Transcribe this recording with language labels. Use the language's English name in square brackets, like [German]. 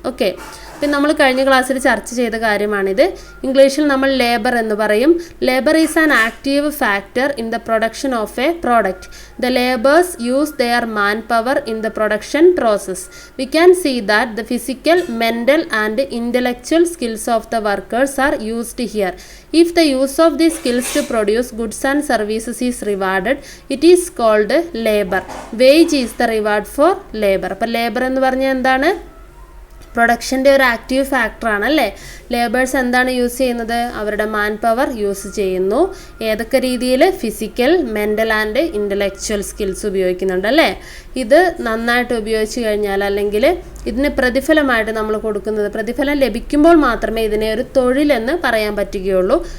[Malayalam] Okay, പിന്നെ നമ്മൾ കഴിഞ്ഞ ക്ലാസ്സിൽ ചർച്ച ചെയ്ത കാര്യമാണിത്. ഇംഗ്ലീഷിൽ നമ്മൾ ലേബർ എന്ന് പറയും. [English] Labour is an active factor in the production of a product. The labours use their man power in the production process. We can see that the physical, mental and intellectual skills of the workers are used here. If the use of these skills to produce goods and services is rewarded, it is called labor. Wage is the reward for labor. [Malayalam] അപ്പോൾ labour എന്ന് പറഞ്ഞാൽ എന്താണ്? പ്രൊഡക്ഷൻ്റെ ഒരു active ഫാക്ടറാണ് അല്ലേ. Labours എന്താണ് use ചെയ്യുന്നത്? അവരുടെ മാൻ പവർ യൂസ് ചെയ്യുന്നു. ഏതൊക്കെ രീതിയിൽ? [English] physical, mental and intellectual skills [Malayalam] ഉപയോഗിക്കുന്നുണ്ട് അല്ലേ. ഇത് നന്നായിട്ട് ഉപയോഗിച്ച് കഴിഞ്ഞാൽ, അല്ലെങ്കിൽ ഇതിന് പ്രതിഫലമായിട്ട് നമ്മൾ കൊടുക്കുന്നത്, പ്രതിഫലം ലഭിക്കുമ്പോൾ മാത്രമേ ഇതിനെ ഒരു തൊഴിലെന്ന് പറയാൻ പറ്റുകയുള്ളൂ.